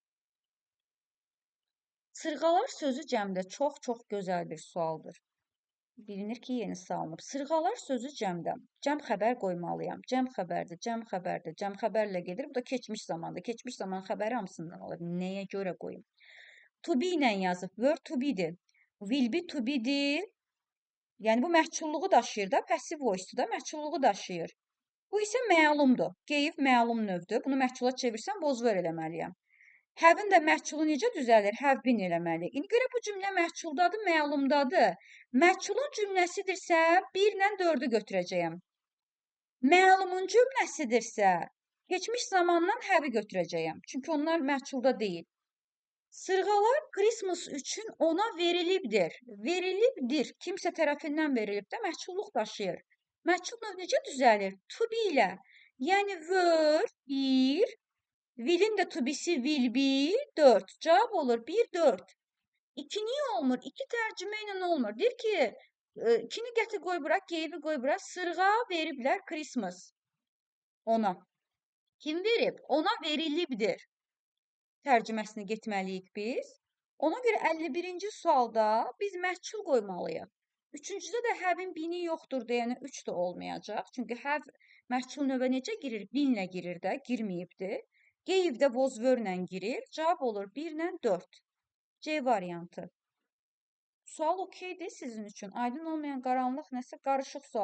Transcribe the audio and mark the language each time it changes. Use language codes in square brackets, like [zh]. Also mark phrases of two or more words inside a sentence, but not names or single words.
[az] Sırğalar sözü cəmdə çox-çox gözəl bir sualdır. Bilinir ki, yeni salınıb. Sırğalar sözü cəmdə. Cəm xəbər qoymalıyam. Cəm xəbərdir, cəm xəbərdir. Cəm xəbərlə gedir. Bu da keçmiş zamanda. Keçmiş zaman xəbəri hamısından olur. Nəyə görə qoyum? [en] To be [az] ilə yazıb. [en] Word to be- [az] dir. [en] Will be to be- [az] dir. Yəni bu məhculluğu daşıyır da, [en] passive voice- [az] dur da, məhculluğu daşıyır. Bu isə məlumdur. Gave məlum növdür. Bunu məhcula çevirsəm, [en] was were [az] eləməliyəm. Have-in də məhculu necə düzəlir? [en] Have been [az] eləməliyik. İndi görə bu cümlə məhculdadır, məlumdadır. Məhculun cümləsidirsə, 1 ilə 4-ü götürəcəyəm. Məlumun cümləsidirsə, keçmiş zamandan have-i götürəcəyəm. Çünki onlar məhculda deyil. Sırğalar Christmas üçün ona verilibdir. Verilibdir. Kimsə tərəfindən verilib də məhculluq daşıyır. Məhcul növ necə düzəlir? [en] To be [az] ilə. Yəni were, 1, will'in də [en] to be'si will be, [az] 4. Cavab olur 1, 4. 2 niyə olmur? 2 tərcümə ilə olmur. Deyir ki, 2-ni gətir qoy bura, gave'i qoy bura. Sırğa veriblər Christmas ona. Kim verib? Ona verilibdir. Tərcüməsini getməliyik biz. Ona görə 51-ci sualda biz məhcul qoymalıyıq. Üçüncüdə də have-in bini yoxdur deyənə 3 də olmayacaq. Çünki have məhcul növə necə girir? Binlə girir də, girməyibdir. Gave də [en] was were- [az] lə girir. Cavab olur 1 ilə 4. C variantı. Sual okeydir sizin üçün. Aydın olmayan qaranlıq nəsə qarışıq sual.